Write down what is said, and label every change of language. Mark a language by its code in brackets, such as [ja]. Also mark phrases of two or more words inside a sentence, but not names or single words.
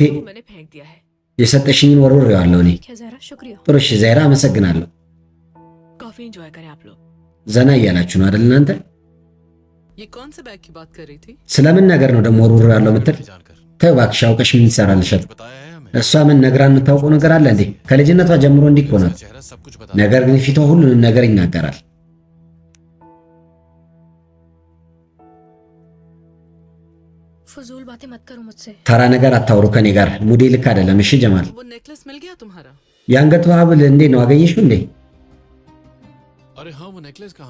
[hi] मैंने फेंक दिया है। [am] የሰጠሽኝን ወርውሬዋለሁ እኔ። [hi] ठीक है ज़रा शुक्रिया। [am] ጥሩ እሺ ዛይራ አመሰግናለሁ። [hi] काफी एंजॉय करें आप लोग। [am] ዘና እያላችሁ ነው አይደል እናንተ? [hi] ये कौन से बैग की बात कर रही थी? [am] ስለምን ነገር ነው ደግሞ ወርውሬዋለሁ የምትል? [hi] जानकर [am] ተው እባክሽ አውቀሽ ምን ትሰራልሻል? [hi] बताया है हमें [am] እሷ ምን ነግራን የምታውቀው ነገር አለ እንዴ? ከልጅነቷ ጀምሮ እንዲህ እኮ ናት። [hi] चेहरा सब कुछ बता [am] ነገር ግን ፊቷ ሁሉንም ነገር ይናገራል። [hi] फजूल बातें मत करो मुझसे। [am] ተራ ነገር አታውሩ ከኔ ጋር። ሙዴ ልክ አይደለም። እሺ ጀማል፣ [hi] वो नेकलेस मिल गया तुम्हारा? [am] የአንገቱ ሀብል እንዴ ነው አገኘሽው እንዴ? [hi] अरे हाँ वो नेकलेस कहाँ